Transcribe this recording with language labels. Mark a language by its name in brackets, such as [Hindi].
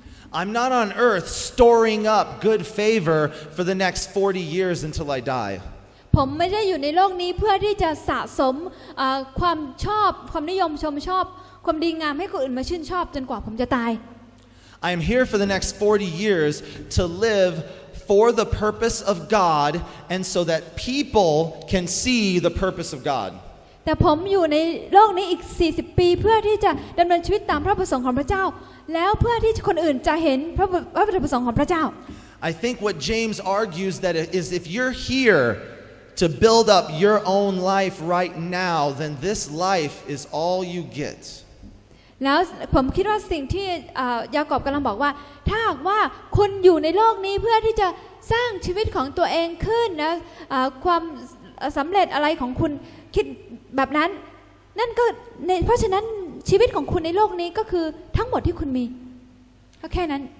[English] I'm not on earth storing up good favor for the next 40 years until I die. [Thai] ผมไม่ได้อยู่ในโลกนี้เพื่อที่จะสะสมความชอบความนิยมชมชอบความดีงามให้คนอื่นมาชื่นชอบจนกว่าผมจะตาย [English] I am here for the next 40 years to live for the purpose of God and so that people can see the purpose of God. [Thai] แต่ผมอยู่ในโลกนี้อีก40 ปีเพื่อที่จะดำเนินชีวิตตามพระประสงค์ของพระเจ้าแล้วเพื่อที่คนอื่นจะเห็นพระประสงค์ของพระเจ้า [English] I think what James argues that is if you're here to build up your own life right now, then this life is all you get. [Thai] แล้วผมคิดว่าสิ่งที่ยากอบกำลังบอกว่าถ้าหากว่าคุณอยู่ในโลกนี้เพื่อที่จะสร้างชีวิตของตัวเองขึ้นนะความสำเร็จอะไรของคุณคิดแบบนั้นนั่นก็เพราะฉะนั้นชีวิตของคุณในโลกนี้ก็คือทั้งหมดที่คุณมีก็แค่นั้น